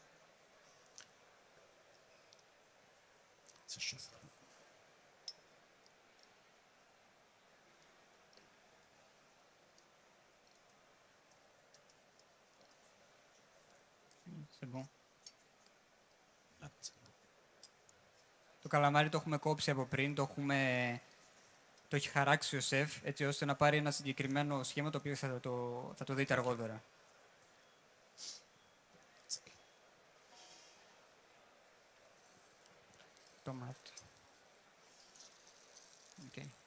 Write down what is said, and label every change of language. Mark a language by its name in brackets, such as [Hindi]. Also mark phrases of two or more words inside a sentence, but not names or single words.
[French] Ça chauffe. C'est bon. [Greek] Το καλαμάρι το έχουμε κόψει από πριν, το έχει χαράξει ο σεφ, έτσι ώστε να πάρει ένα συγκεκριμένο σχήμα, το οποίο θα το δείτε αργότερα. Τομάτι. [English] Okay.